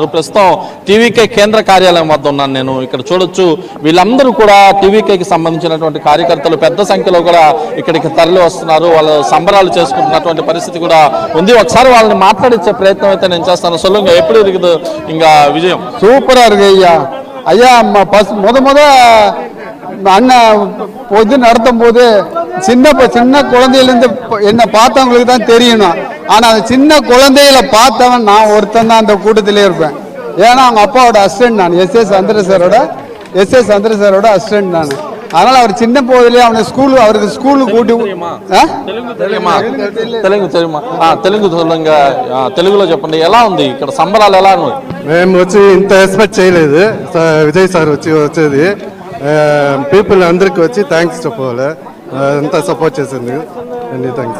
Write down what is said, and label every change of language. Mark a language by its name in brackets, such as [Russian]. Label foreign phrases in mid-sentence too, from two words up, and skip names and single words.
[Telugu] ప్రస్తుతం టీవీకే కేంద్ర కార్యాలయం వద్ద ఉన్నాను నేను. ఇక్కడ చూడొచ్చు వీళ్ళందరూ కూడా టీవీకేకి సంబంధించినటువంటి కార్యకర్తలు పెద్ద సంఖ్యలో కూడా ఇక్కడికి తరలి వస్తున్నారు. వాళ్ళు సంబరాలు చేసుకుంటున్నటువంటి పరిస్థితి కూడా ఉంది. ఒకసారి వాళ్ళని మాట్లాడించే ప్రయత్నం అయితే నేను చేస్తాను. [Tamil] சொல்லுங்க எப்போது இருக்குது இன்னும் விஜயம் சூப்பரா இருக்கு ஐயா. ஐயா முத அண்ணன் பொது நடத்தும் போது சின்ன குழந்தையிலேருந்து என்னை பார்த்தவங்களுக்கு தான் தெரியணும். ஆனால் அந்த சின்ன குழந்தைகளை பார்த்தவன் நான் ஒருத்தன் தான் அந்த கூட்டத்திலே இருப்பேன். ஏன்னா அவங்க அப்பாவோட அசிஸ்டன்ட் நான், எஸ்எஸ் சந்திர சாரோட அசிஸ்டன்ட் நான். அதனால அவர் சின்ன போதிலே அவனை அவருக்கு ஸ்கூலுக்கு கூட்டி [Telugu] తెలుగు తెలుగులో చెప్పండి. ఎలా ఉంది ఇక్కడ సంబరాలు? ఎలా ఉంది? మేము వచ్చి ఇంత ఎక్స్పెక్ట్ చేయలేదు. విజయ్ సార్ వచ్చేది పీపుల్ అందరికి వచ్చి థ్యాంక్స్ చెప్పాలి. అంతా సపోర్ట్ చేసింది. థ్యాంక్స్.